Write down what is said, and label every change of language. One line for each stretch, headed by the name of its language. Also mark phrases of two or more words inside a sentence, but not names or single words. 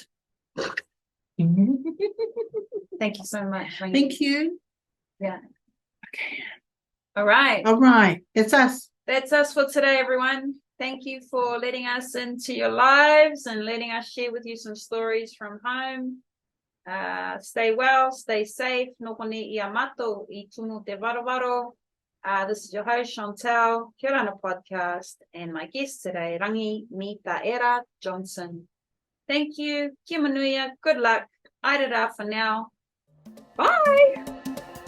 English: Thank you so much, Rangi. Thank you. Yeah. Okay. All right. All right. That's us. That's us for today, everyone. Thank you for letting us into your lives and letting us share with you some stories from home. Stay well, stay safe.
Rarotongan: Nokone ia matou I tunu te varovaro.
English: This is your host, Chantal, Kia ora podcast, and my guest today, Rangi Mitaera Johnson. Thank you.
Rarotongan: Kia manuia.
English: Good luck. Airera for now. Bye.